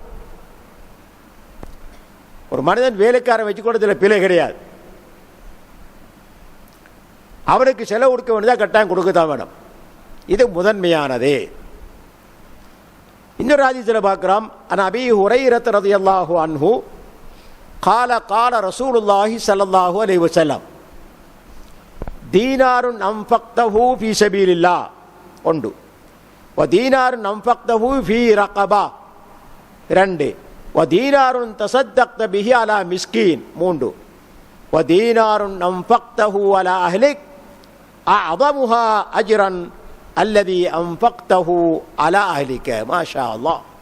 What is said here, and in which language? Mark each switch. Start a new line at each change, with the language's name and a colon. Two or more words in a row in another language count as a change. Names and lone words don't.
Tamil: ஒரு மனிதன் வேலைக்காரன் வச்சு கொடுத்ததில் பிழை கிடையாது, அவனுக்கு செலவு கொடுக்க வேண்டியதாக கட்டாயம் கொடுக்கத்தான் வேணும். இது முதன்மையானது. இன்னொரு ஹதீஸில் பார்க்கிறோம்,
Arabic: عن أبي هريرة رضي الله عنه قال قال رسول الله صلى الله عليه وسلم دينار أنفقته في سبيل الله ஒன்று, ودينار أنفقته في رقبة இரண்டு, ودينار تصدقت به على مسكين மூன்று, ودينار أنفقته على أهلك أعظمها أجرا الذي أنفقته على أهلك. ما شاء الله.